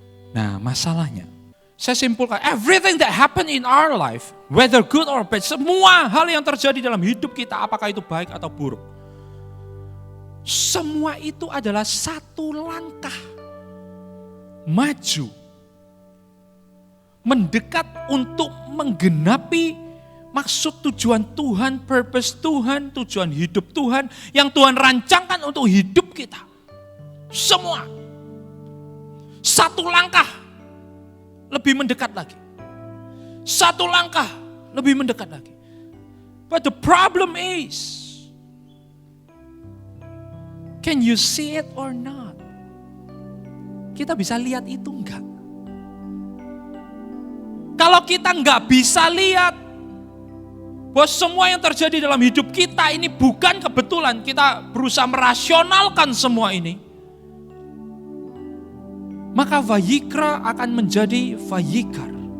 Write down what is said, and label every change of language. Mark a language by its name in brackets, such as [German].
[Indonesian] Nah, masalahnya, saya simpulkan, [English] everything that happen in our life, whether good or bad, [Indonesian] semua hal yang terjadi dalam hidup kita, apakah itu baik atau buruk, semua itu adalah satu langkah maju, mendekat untuk menggenapi maksud tujuan Tuhan, purpose Tuhan, tujuan hidup Tuhan, yang Tuhan rancangkan untuk hidup kita. Semua. Satu langkah lebih mendekat lagi. Satu langkah lebih mendekat lagi. [English] But the problem is, can you see it or not? [Indonesian] Kita bisa lihat itu enggak? Kalau kita enggak bisa lihat bahwa semua yang terjadi dalam hidup kita ini bukan kebetulan, kita berusaha merasionalkan semua ini, maka Vayikra akan menjadi Vayikar.